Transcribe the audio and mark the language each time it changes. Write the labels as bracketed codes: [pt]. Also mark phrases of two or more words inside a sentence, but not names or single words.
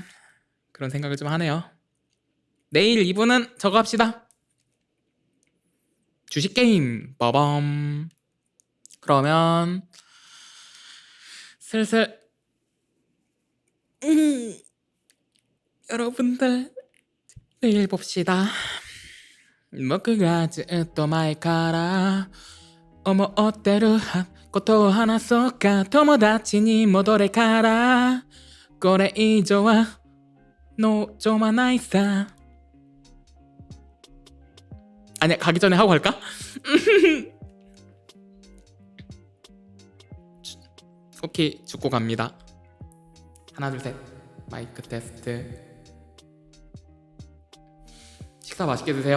[ko] 그런 생각을 좀 하네요. 내일 2부는 저거 합시다. 주식 게임. 빠밤. 그러면 슬슬 여러분들 내일 봅시다. [ja] 僕がずっと前から思ってることを話そうか。友達に戻れからこれ以上は望まないさ。 [ko] 아니야, 가기 전에 하고 갈까? 오케이, 죽고 갑니다. 하나 둘 셋. [en] mic test. [ko] 식사 맛있게 드세요.